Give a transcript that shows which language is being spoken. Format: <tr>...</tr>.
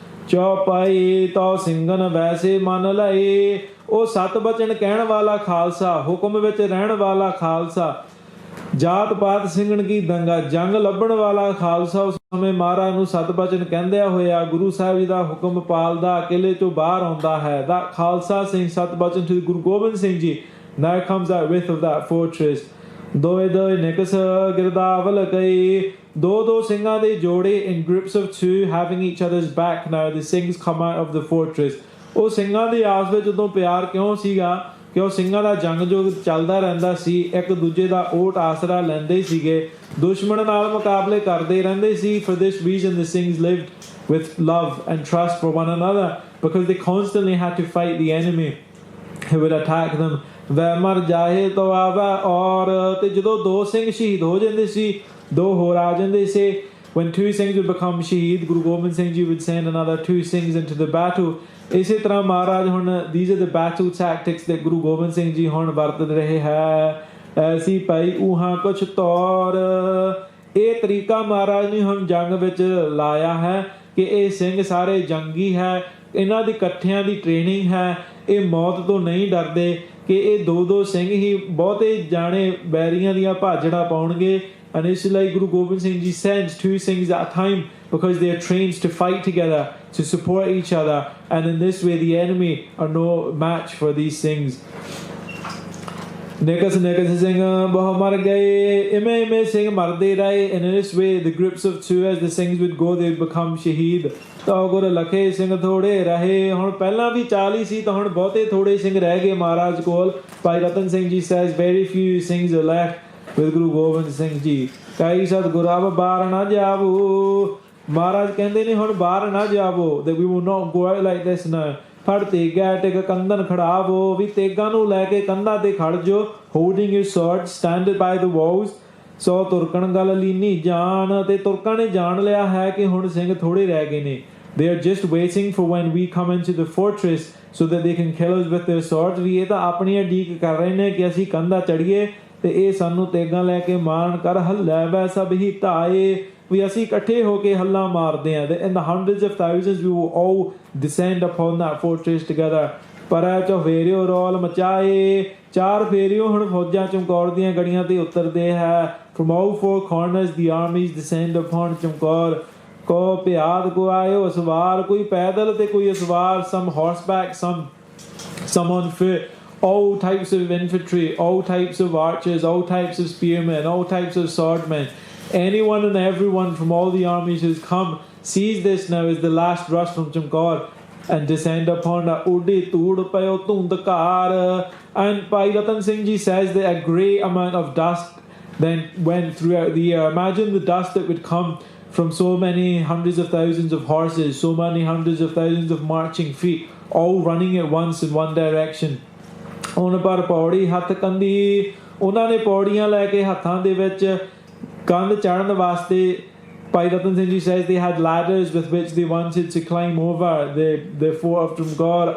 <pa>ਚੌਪਾਈ ਤੋ ਸਿੰਘਨ ਵੈਸੇ ਮੰਨ ਲਏ, ਉਹ ਸਤ ਬਚਨ ਕਹਿਣ ਵਾਲਾ ਖਾਲਸਾ, ਹੁਕਮ ਵਿੱਚ ਰਹਿਣ ਵਾਲਾ ਖਾਲਸਾ, ਜਾਤ ਪਾਤ ਸਿੰਘਣ ਕੀ ਦੰਗਾ, ਜੰਗ ਲੱਭਣ ਵਾਲਾ ਖਾਲਸਾ। ਉਸ ਸਮੇਂ ਮਹਾਰਾਜ ਨੂੰ ਸਤ ਬਚਨ ਕਹਿੰਦਿਆਂ ਹੋਇਆ ਗੁਰੂ ਸਾਹਿਬ ਜੀ ਦਾ ਹੁਕਮ ਪਾਲਦਾ ਕਿਲੇ ਤੋਂ ਬਾਹਰ ਆਉਂਦਾ ਹੈ।</pa> <en>That</en> <pa>ਖਾਲਸਾ ਸਿੰਘ ਸਤ ਬਚਨ</pa> <en>to Guru Gobind Singh Ji now comes out with of that fortress.</en> <pa>ਦੋਏ ਦੋਏ ਨਿਕਸ ਗਿਰਦਾਵਲ ਕਈ ਦੋ ਸਿੰਘਾਂ ਦੇ ਜੋੜੇ</pa> <en>in groups of two having each other's back. Now the Singhs come out of the fortress.</en> <pa>ਉਹ ਸਿੰਘਾਂ ਦੇ ਆਪਸ ਵਿੱਚ ਉਦੋਂ ਪਿਆਰ ਕਿਉਂ ਸੀਗਾ ਕਿ ਉਹ ਸਿੰਘਾਂ ਦਾ ਜੰਗ ਜੋ ਚੱਲਦਾ ਰਹਿੰਦਾ ਸੀ, ਇੱਕ ਦੂਜੇ ਦਾ ਓਟ ਆਸਰਾ ਲੈਂਦੇ ਸੀਗੇ, ਦੁਸ਼ਮਣ ਨਾਲ ਮੁਕਾਬਲੇ ਕਰਦੇ ਰਹਿੰਦੇ ਸੀ.</pa> <en>For this reason the Singhs lived with love and trust for one another because they constantly had to fight the enemy who would attack them.</en> <pa>ਵੈ ਮਰ ਜਾਏ ਤੋ ਆਵਾ ਔਰ ਤੇ ਜਦੋਂ ਦੋ ਸਿੰਘ ਸ਼ਹੀਦ ਹੋ ਜਾਂਦੇ ਸੀ, ਦੋ ਹੋਰ ਆ ਜਾਂਦੇ ਸੀ.</pa> <en>When two Singhs would become shaheed, Guru Gobind Singh Ji would send another two Singhs into the battle.</en> <pa>ਇਸੇ ਤਰ੍ਹਾਂ ਮਹਾਰਾਜ ਹੁਣ</pa> <en>these are the battle tactics that Guru Gobind Singh Ji</en> <pa>ਹੁਣ ਵਰਤ ਰਹੇ ਹੈ. ਐਸੀ ਭਾਈ ਉਹਾਂ ਕੁਛ ਤੌਰ, ਇਹ ਤਰੀਕਾ ਮਹਾਰਾਜ ਨੇ ਹੁਣ ਜੰਗ ਵਿੱਚ ਲਾਇਆ ਹੈ ਕਿ ਇਹ ਸਿੰਘ ਸਾਰੇ ਜੰਗੀ ਹੈ, ਇਹਨਾਂ ਦੀ ਇਕੱਠਿਆਂ ਦੀ ਟ੍ਰੇਨਿੰਗ ਹੈ, ਇਹ ਮੌਤ ਤੋਂ ਨਹੀਂ ਡਰਦੇ ਕਿ ਇਹ ਦੋ ਸਿੰਘ ਹੀ ਬਹੁਤੇ ਜਾਣੇ ਬੈਰੀਆਂ ਦੀਆਂ ਭਾਜੜਾਂ ਪਾਉਣਗੇ.</pa> <en>And</en> <pa>ਇਸ ਲਈ</pa> <en>Guru Gobind Singh Ji sends two Singhs at a time because they are trained to fight together, to support each other, and in this way the enemy are no match for these Singhs.</en> <pa>ਨਿਕਸ Singh ਬਹੁ ਮਰ ਗਏ, ਇਵੇਂ ਸਿੰਘ ਮਰਦੇ ਰਹੇ.</pa> <en>And in this way the groups of two as the Singhs would go they would become shaheed.</en> <pa>ਤਾਂ ਗੁਰ ਲਖੇ ਸਿੰਘ ਥੋੜੇ ਰਹੇ. ਹੁਣ ਪਹਿਲਾਂ ਵੀ 40 ਸੀ ਤਾਂ ਹੁਣ ਬਹੁਤੇ ਥੋੜੇ ਸਿੰਘ ਰਹਿ ਗਏ ਮਹਾਰਾਜ ਕੋਲ.</pa> <en>Bhai Ratan Singh Ji says very few Singhs are left with Guru Gobind Singh Ji.</en> <pa>ਕਈ ਸਤਿਗੁਰੂ ਅਬ ਬਾਹਰ ਨਾ ਜਾਵੋ, ਮਹਾਰਾਜ ਕਹਿੰਦੇ ਨੇ ਹੁਣ ਬਾਹਰ ਨਾ ਜਾਵੋ,</pa> <en>that we will not go out like this now.</en> <pa>ਫੜ ਤੇਗਾ ਟਿਕ ਕੰਧਨ ਖੜਾਵੋ, ਵੀ ਤੇਗਾਂ ਨੂੰ ਲੈ ਕੇ ਕੰਧਾਂ ਤੇ ਖੜ ਜੋ.</pa> <en>holding your sword stand by the walls.</en> <pa>ਸੋ ਤੁਰਕਣ ਗੱਲ ਲੀਨੀ ਜਾਣ, ਤੇ ਤੁਰਕਾਂ ਨੇ ਜਾਣ ਲਿਆ ਹੈ ਕਿ ਹੁਣ ਸਿੰਘ ਥੋੜੇ ਰਹਿ ਗਏ ਨੇ.</pa> <en>They are just waiting for when we come into the fortress so that they can kill us with their swords.</en> <pa>ਵੀ ਇਹ ਤਾਂ ਆਪਣੀ ਉਡੀਕ ਕਰ ਰਹੇ ਨੇ ਕਿ ਅਸੀਂ ਕੰਧਾਂ ਚੜੀਏ ਤੇ ਇਹ ਸਾਨੂੰ ਤੇਗਾਂ ਲੈ ਕੇ ਮਾਰਨ ਕਰ. ਹੱਲੇ ਵੈ ਸਭ ਹੀ ਢਾਏ, ਵੀ ਅਸੀਂ ਇਕੱਠੇ ਹੋ ਕੇ ਹੱਲਾ ਮਾਰਦੇ ਹਾਂ.</pa> <en>In the hundreds of thousands we will all descend upon that fortress together.</en> <pa>ਪਰ ਚੌਫੇਰਿਓ ਰੌਲ ਮਚਾਏ, ਚਾਰ ਫੇਰਿਓ ਹੁਣ ਫੌਜਾਂ ਚਮਕੌਰ ਦੀਆਂ ਗੜੀਆਂ ਤੇ ਉਤਰਦੇ ਹੈ.</pa> <en>From all four corners the armies descend upon Chamkaur.</en> <pa>ਕੋ ਪਿਆਦ ਕੋ ਆਇਓ ਸਵਾਰ, ਕੋਈ ਪੈਦਲ ਤੇ ਕੋਈ ਸਵਾਰ.</pa> <en>Some horseback, some on foot. All types of infantry, all types of archers, all types of spearmen, all types of swordmen. Anyone and everyone from all the armies who's come sees this now as the last rush from Chamkaur and descend upon a udi tood payo tundkar. And Bhai Ratan Singh Ji says that a great amount of dust then went throughout the air. Imagine the dust that would come from so many hundreds of thousands of horses, so many hundreds of thousands of marching feet, all running at once in one direction.</en> <pa>ਹੁਣ ਪਰ ਪੌੜੀ ਹੱਥ ਕੰਦੀ, ਉਹਨਾਂ ਨੇ ਪੌੜੀਆਂ ਲੈ ਕੇ ਹੱਥਾਂ ਦੇ ਵਿੱਚ ਕੰਧ ਚੜ੍ਹਨ ਵਾਸਤੇ.</pa> <en>Bhai Ratan Singh Ji says they had ladders with which they wanted to climb over the fort of Chamkaur.</en>